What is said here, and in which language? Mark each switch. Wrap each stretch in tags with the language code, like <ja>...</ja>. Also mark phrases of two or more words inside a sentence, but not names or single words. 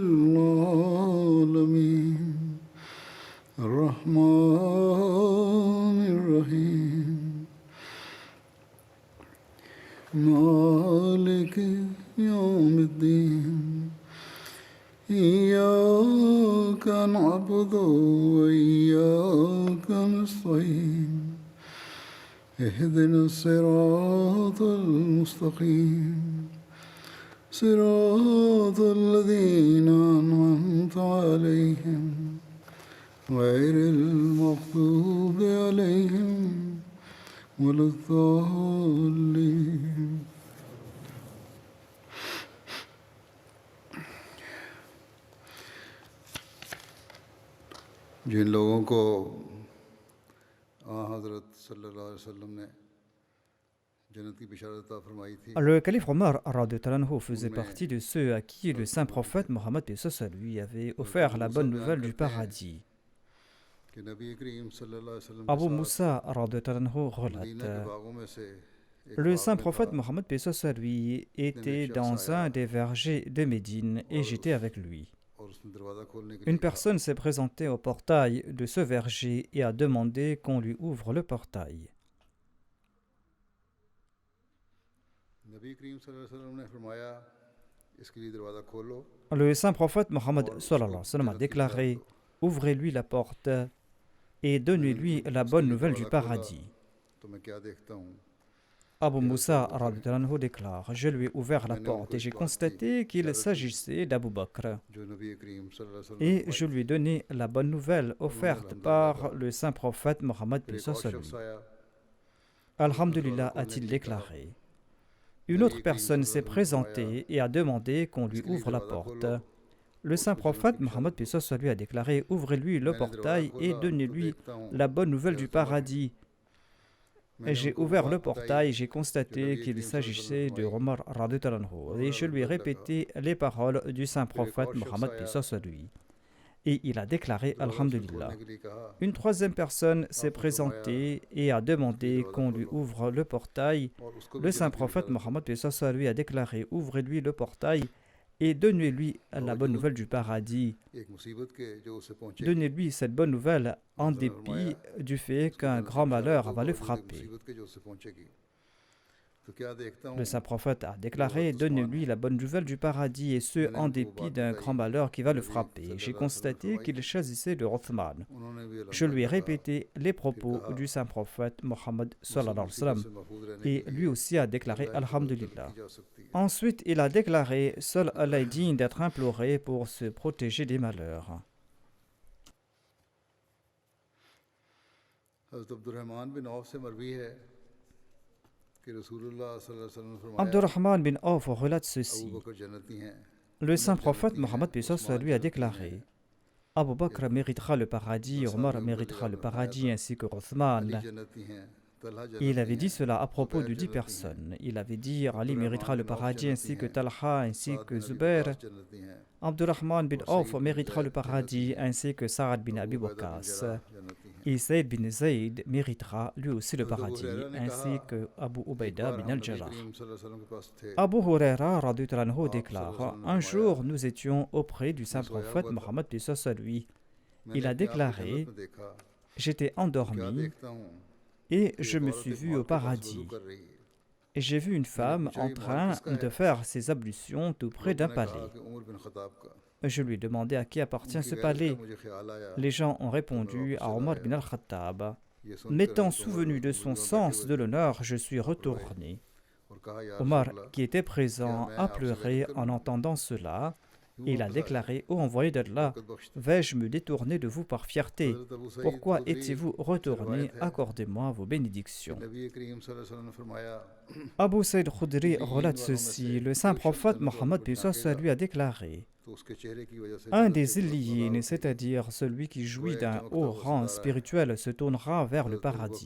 <ar>العالمين الرحمن الرحيم مالك يوم الدين إياك نعبد وإياك نستعين اهدنا الصراط المستقيم صراط الذين أنعمت عليهم غير المغضوب عليهم ولا الضالين</ar> <ur>جن لوگوں کو حضرت</ur> <ar>صلى الله عليه وسلم</ar> <ur>نے جنت کی بشارت عطا فرمائی تھی</ur> <fr>Le calife Omar</fr> <ar>رضي الله عنه</ar> <fr>faisait partie de ceux à qui le saint prophète Mohammed paix soit sur lui avait offert la bonne nouvelle du paradis.</fr> <ur>کہ نبی کریم</ur> <ar>صلى الله عليه وسلم</ar> <ur>के</ur> <fr>Abu</fr> <ur>साथ</ur> <ar>موسى رضي الله عنه</ar> <ur>مدینہ کے</ur> <fr>relate:</fr> <ur>باغوں میں سے ایک</ur> <fr>Le</fr> <ur>बाग</ur> <fr>saint</fr> <ur>में</ur> <fr>prophète</fr> <ur>था</ur> <fr>Mohammed paix soit sur lui était dans un des vergers de Médine et j'étais avec lui.</fr> <ur>اور اس نے دروازہ کھولنے کے</ur> <fr>Une</fr> <ur>لیے کہا</ur> <fr>personne s'est présentée au portail de ce verger et a demandé qu'on lui ouvre le portail.</fr> <ur>نبی کریم</ur> <ar>صلى الله عليه وسلم</ar> <ur>نے فرمایا اس کے لیے دروازہ کھولو</ur> <fr>Le saint prophète Mohammed</fr> <ur>और</ur> <ar>صلى الله عليه و</ar> <ur>उसको</ur> <fr>sallam a</fr> <ur>جنت کی بشارت</ur> <fr>déclaré:</fr> <ur>दो</ur> <fr>Ouvrez-lui la porte et donnez-lui la</fr> <ur>उसके</ur> <fr>bonne</fr> <ur>लिए</ur> <fr>nouvelle du</fr> <ur>دروازہ کھولا</ur> <fr>paradis.</fr> <ur>تو میں کیا دیکھتا ہوں</ur> <fr>Abu</fr> <ur>कि</ur> <fr>Musa</fr> <ur>حضرت ابو بکر</ur> <ar>رضي الله عنه</ar> <fr>déclare: Je lui ai ouvert la</fr> <ur>میں نے ان کو</ur> <fr>porte et</fr> <ur>इस</ur> <fr>j'ai</fr> <ur>بات کی</ur> <fr>constaté qu'il</fr> <ur>بشارت دی</ur> <fr>s'agissait d'Abu Bakr.</fr> <ur>جو نبی کریم</ur> <ar>صلى الله عليه وسلم</ar> <ur>ने</ur> <fr>Et</fr> <ur>फरमाई</ur> <fr>je lui ai</fr> <ur>थी</ur> <fr>donné la bonne nouvelle</fr> <ur>उन्होंने</ur> <fr>offerte</fr> <ur>अल्हम्दुलिल्लाह</ur> <fr>par</fr> <ur>कहा</ur> <fr>le saint prophète Mohammed</fr> <ur>फिर</ur> <fr>paix</fr> <ur>एक</ur> <fr>soit</fr> <ur>और</ur> <fr>sur</fr> <ur>शख्स</ur> <fr>lui.</fr> <ur>آیا اس نے دروازہ</ur> <fr>Alhamdulillah,</fr> <ur>खोलने</ur> <fr>a-t-il</fr> <ur>کے لیے کہا</ur> <fr>déclaré. Une</fr> <ur>नबी</ur> <fr>autre</fr> <ur>करीम</ur> <fr>personne</fr> <ur>सल्लल्लाहु</ur> <fr>s'est</fr> <ar>عليه وسلم</ar> <ur>نے فرمایا</ur> <fr>présentée et a demandé qu'on lui</fr> <ur>اس کے لیے</ur> <fr>ouvre la</fr> <ur>दरवाज़ा</ur> <fr>porte.</fr> <ur>खोलो</ur> <fr>Le</fr> <ur>और</ur> <fr>saint</fr> <ur>اس کو جنت</ur> <fr>prophète</fr> <ur>کی بشارت</ur> <fr>Mohammed paix</fr> <ur>दो</ur> <fr>soit sur lui a déclaré: Ouvrez-lui le</fr> <ur>میں نے دروازہ</ur> <fr>portail et</fr> <ur>کھولا تو</ur> <fr>donnez-lui</fr> <ur>دیکھتا ہوں</ur> <fr>la bonne</fr> <ur>कि</ur> <fr>nouvelle du</fr> <ur>حضرت عمر</ur> <fr>paradis. Et</fr> <ur>मैंने</ur> <fr>j'ai</fr> <ur>ان کو وہ</ur> <fr>ouvert le</fr> <ur>بات بتائی</ur> <fr>portail, j'ai</fr> <ur>जो</ur> <fr>constaté</fr> <ur>नबी</ur> <fr>qu'il</fr> <ar>करीम صلى الله عليه وسلم ने</ar> <fr>s'agissait de</fr> <ur>फरमाई</ur> <fr>Omar radhiyallahu</fr> <ur>और</ur> <fr>anhu. Et</fr> <ur>उन्होंने</ur> <fr>je lui ai</fr> <ur>الحمد للہ کہا</ur> <fr>répété les paroles du saint</fr> <ur>پھر ایک</ur> <fr>prophète</fr> <ur>اور شخص</ur> <fr>Mohammed paix</fr> <ur>आया</ur> <fr>soit sur lui. Et il a déclaré</fr> <ur>دروازہ اس نے کھولنے</ur> <fr>Alhamdulillah.</fr> <ur>کے لیے کہا</ur> <fr>Une troisième personne s'est</fr> <ur>آپ نے فرمایا</ur> <fr>présentée et a</fr> <ur>اس کے لیے</ur> <fr>demandé</fr> <ur>दरवाज़ा</ur> <fr>qu'on lui</fr> <ur>खोलो</ur> <fr>ouvre le portail.</fr> <ur>اور اس کو بھی</ur> <fr>Le saint</fr> <ur>جنت کی</ur> <fr>prophète</fr> <ur>بشارت دو</ur> <fr>Mohammed paix soit sur lui a déclaré: Ouvrez-lui le portail et donnez-lui la bonne</fr> <ur>बावजूद</ur> <fr>nouvelle du paradis.</fr> <ur>ایک مصیبت کے جو اسے پہنچے گی</ur> <fr>Donnez-lui cette bonne nouvelle en</fr> <ur>حضرت نے فرمایا</ur> <fr>dépit du fait</fr> <ur>उसको</ur> <fr>qu'un</fr> <ur>جنت کی</ur> <fr>grand</fr> <ur>बिशारत</ur> <fr>malheur</fr> <ur>दो</ur> <fr>va le</fr> <ur>باوجود ایک</ur> <fr>frapper.</fr> <ur>مصیبت کے جو اسے پہنچے گی تو کیا دیکھتا</ur> <fr>Le</fr> <ur>हूँ</ur> <fr>saint prophète a</fr> <ur>کہ وہ</ur> <fr>déclaré:</fr> <ur>حضرت عثمان</ur> <fr>Donnez-lui</fr> <ur>है</ur> <fr>la bonne nouvelle du paradis, et ce,</fr> <ur>मैंने</ur> <fr>en</fr> <ur>ان کو وہ</ur> <fr>dépit</fr> <ur>बात</ur> <fr>d'un</fr> <ur>बताई</ur> <fr>grand malheur qui</fr> <ur>जो</ur> <fr>va le</fr> <ur>नबी</ur> <fr>frapper.</fr> <ur>सल्लल्लाहु</ur> <fr>J'ai</fr> <ar>عليه وسلم</ar> <ur>ने</ur> <fr>constaté</fr> <ur>फरमाई</ur> <fr>qu'il choisissait de Othman.</fr> <ur>انہوں نے بھی</ur> <fr>Je lui ai</fr> <ur>الحمد للہ کہا</ur> <fr>répété les</fr> <ur>फिर</ur> <fr>propos</fr> <ur>कहा</ur> <fr>du saint prophète Mohammed</fr> <ur>मुसीबत</ur> <ar>صلى الله عليه وسلم,</ar> <ur>سے محفوظ رہنے</ur> <fr>et</fr> <ur>के</ur> <fr>lui</fr> <ur>लिए</ur> <fr>aussi a déclaré</fr> <ur>اللہ کی مدد طلب</ur> <fr>Alhamdulillah.</fr> <ur>کی جا سکتی ہے</ur> <fr>Ensuite, il a déclaré: Seul Allah est digne d'être imploré pour se protéger des malheurs.</fr> <ur>حضرت عبدالرحمن بن عوف سے مروی ہے کہ رسول اللہ</ur> <ar>صلى الله عليه وسلم</ar> <ur>نے فرمایا</ur> <fr>Abdurrahman bin Auf relate</fr> <ur>अबू</ur> <fr>ceci:</fr> <ur>بکر جنتی ہیں</ur> <fr>Le</fr> <ur>उमर</ur> <fr>saint prophète</fr> <ur>جنتی ہیں</ur> <fr>Mohammed paix soit sur</fr> <ur>उस्मान</ur> <fr>lui a</fr> <ur>جنتی ہیں</ur> <fr>déclaré: Abu Bakr méritera le paradis,</fr> <ur>साथ</ur> <fr>Omar</fr> <ur>میں ابو</ur> <fr>méritera</fr> <ur>बकर</ur> <fr>le</fr> <ur>نے فرمایا</ur> <fr>paradis</fr> <ur>था</ur> <fr>ainsi que</fr> <ur>अली</ur> <fr>Othman.</fr> <ur>جنتی ہیں طلحہ</ur> <fr>Et il</fr> <ur>जन्नती</ur> <fr>avait dit</fr> <ur>हैं</ur> <fr>cela à propos</fr> <ur>ज़ुबैर</ur> <fr>de 10</fr> <ur>جنتی ہیں</ur> <fr>personnes. Il avait dit: Ali</fr> <ur>अब्दुर्रहमान</ur> <fr>méritera le</fr> <ur>बिन औफ</ur> <fr>paradis</fr> <ur>जन्नती</ur> <fr>ainsi que</fr> <ur>हैं</ur> <fr>Talha ainsi</fr> <ur>साद</ur> <fr>que</fr> <ur>बिन अबी</ur> <fr>Zubair.</fr> <ur>وقاص جنتی ہیں</ur> <fr>Abdurrahman bin</fr> <ur>और</ur> <fr>Auf</fr> <ur>सईद बिन</ur> <fr>méritera le</fr> <ur>زید جنتی</ur> <fr>paradis</fr> <ur>हैं</ur> <fr>ainsi que Saad bin</fr> <ur>अबू</ur> <fr>Abi</fr> <ur>उबैदा बिन</ur> <fr>Waqas.</fr> <ur>جراح جنتی ہیں</ur> <fr>Et Saïd bin Zayd méritera lui aussi le</fr> <ur>حضرت ابو</ur> <fr>paradis</fr> <ur>ہریرہ نے کہا</ur> <fr>ainsi que Abu</fr> <ur>एक</ur> <fr>Ubaida</fr> <ur>बार</ur> <fr>bin</fr> <ur>ہم نبی</ur> <fr>al-Jarrah.</fr> <ur>करीम</ur> <ar>صلى الله عليه وسلم</ar> <ur>کے پاس تھے</ur> <fr>Abu Huraira radhiyallahu anhu</fr> <ar>आप صلى الله عليه</ar> <fr>déclare:</fr> <ur>वसल्लम ने</ur> <fr>Un</fr> <ur>फरमाया</ur> <fr>jour, nous étions auprès du</fr> <ur>मैं</ur> <fr>saint</fr> <ur>सोया</ur> <fr>prophète</fr> <ur>ہوا تھا</ur> <fr>Mohammed paix soit sur lui.</fr> <ur>मैंने</ur> <fr>Il a</fr> <ur>اپنے آپ کو جنت</ur> <fr>déclaré:</fr> <ur>میں دیکھا</ur> <fr>J'étais</fr> <ur>تو کیا</ur> <fr>endormi</fr> <ur>دیکھتا ہوں</ur> <fr>et</fr> <ur>कि</ur> <fr>je</fr> <ur>एक</ur> <fr>me</fr> <ur>औरत</ur> <fr>suis</fr> <ur>एक</ur> <fr>vu au</fr> <ur>مرد کے پاس وضو</ur> <fr>paradis.</fr> <ur>کر رہی ہے</ur> <fr>Et j'ai vu une</fr> <ur>मैंने</ur> <fr>femme</fr> <ur>पूछा</ur> <fr>en</fr> <ur>یہ مال</ur> <fr>train</fr> <ur>किसका</ur> <fr>de</fr> <ur>है</ur> <fr>faire ses ablutions tout près d'un</fr> <ur>لوگوں نے کہا</ur> <fr>palais.</fr> <ur>کہ عمر بن خطاب کا</ur> <fr>Je lui ai demandé à qui appartient</fr> <ur>उनकी</ur> <fr>ce</fr> <ur>غیرت کا</ur> <fr>palais.</fr> <ur>مجھے خیال آیا</ur> <fr>Les gens ont</fr> <ur>تو میں</ur> <fr>répondu:</fr> <ur>वापस</ur> <fr>à</fr> <ur>चला</ur> <fr>Omar</fr> <ur>आया</ur> <fr>bin al-Khattab.</fr> <ur>یہ سن کر</ur> <fr>M'étant</fr> <ur>حضرت عمر</ur> <fr>souvenu de son</fr> <ur>وضو میں بیٹھے</ur> <fr>sens</fr> <ur>हुए</ur> <fr>de</fr> <ur>थे</ur> <fr>l'honneur, je suis</fr> <ur>آپ روئے</ur> <fr>retourné.</fr> <ur>اور کہا یا</ur> <fr>Omar,</fr> <ur>रसूलल्लाह</ur> <fr>qui était</fr> <ur>क्या</ur> <fr>présent,</fr> <ur>मैं</ur> <fr>a</fr> <ur>آپ سے بیٹھک</ur> <fr>pleuré en</fr> <ur>करूं</ur> <fr>entendant cela. Et il a déclaré: Ô envoyé d'Allah, vais-je me détourner de vous par fierté? Pourquoi étiez-vous retourné? Accordez-moi vos bénédictions. Abu Saïd Khudri relate ceci: le saint prophète Mohammed lui a déclaré: un des illiyin, c'est-à-dire celui qui jouit d'un haut rang spirituel, se tournera vers le paradis.</fr>